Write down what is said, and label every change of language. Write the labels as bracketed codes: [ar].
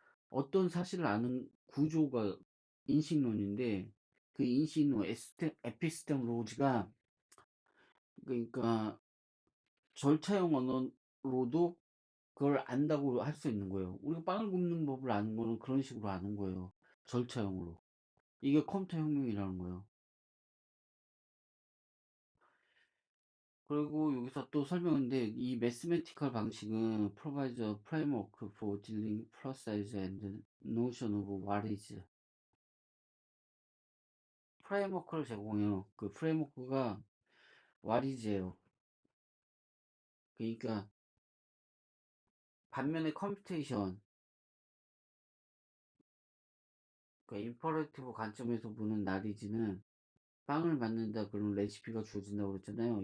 [ko] 어떤 사실을 아는 구조가 인식론인데 그 인식론 에피스템로지가 그러니까 절차형 언어로도 그걸 안다고 할 수 있는 거예요. 우리가 빵을 굽는 법을 아는 거는 그런 식으로 아는 거예요. 절차형으로. 이게 컴퓨터 혁명이라는 거예요. 그리고 여기서 또 설명인데 이 매스메티컬 방식은 [en] provides a framework for dealing precise and notion of what is. [ko] 프레임워크를 제공해요. 그 프레임워크가 what is예요. 그러니까 반면에 컴퓨테이션, 그러니까 임퍼레이티브 관점에서 보는 나리지는 빵을 만든다 그런 레시피가 주어진다고 그랬잖아요.